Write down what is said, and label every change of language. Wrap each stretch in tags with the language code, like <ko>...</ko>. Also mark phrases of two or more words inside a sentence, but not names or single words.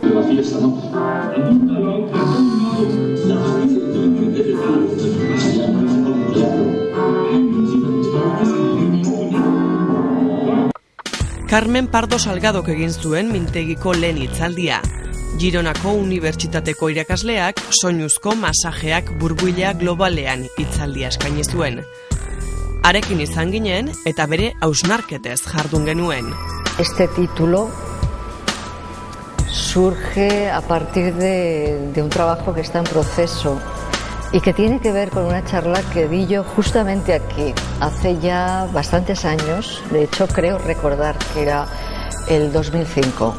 <eu>Carmen Pardo Salgadok egin zuen mintegiko lehen hitzaldia. Gironako Unibertsitateko irakasleak soinuzko masajeak burbuila globalean hitzaldia eskaini zuen. Harekin izan ginen eta bere hausnarketez jardun genuen.</eu> <es>Este título surge a partir de un trabajo que está en proceso y que tiene que ver con una charla que di yo justamente aquí, hace ya bastantes años, de hecho creo recordar que era el 2005.</es>